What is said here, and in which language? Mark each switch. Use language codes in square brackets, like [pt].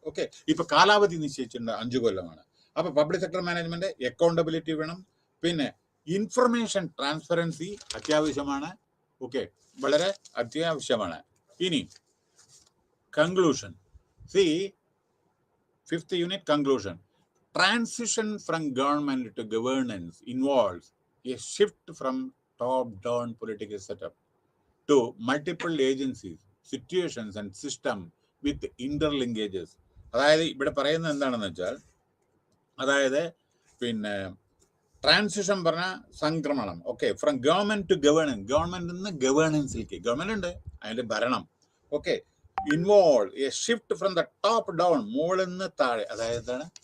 [ml] Okay, ഇപ്പൊ കാലാവധി നിശ്ചയിച്ചിട്ടുണ്ട് 5 കൊല്ലമാണ്. അപ്പൊ പബ്ലിക് സെക്ടർ മാനേജ്മെന്റ് അക്കൗണ്ടബിലിറ്റി വേണം. പിന്നെ ഇൻഫർമേഷൻ ട്രാൻസ്പെറൻസി അത്യാവശ്യമാണ്. ഓക്കെ, വളരെ അത്യാവശ്യമാണ്. ഇനി conclusion, C [en] 5th unit conclusion. Transition from government to governance involves a shift from top-down political setup to multiple agencies, situations and system with interlinkages. [ml] അതായത് ഇവിടെ പറയുന്നത് എന്താണെന്ന് വെച്ചാൽ, അതായത് പിന്നെ ട്രാൻസിഷൻ പറഞ്ഞ സംക്രമണം. [en] okay, from government to governance, [ml] ഗവൺമെന്റിൽ നിന്ന് ഗവേണൻസിലേക്ക്. ഗവൺമെന്റ് ഉണ്ട്, അതിന്റെ ഭരണം. Okay, [en] involve a shift from the top down, [ml] മുകളിൽ നിന്ന് താഴെ. അതായത്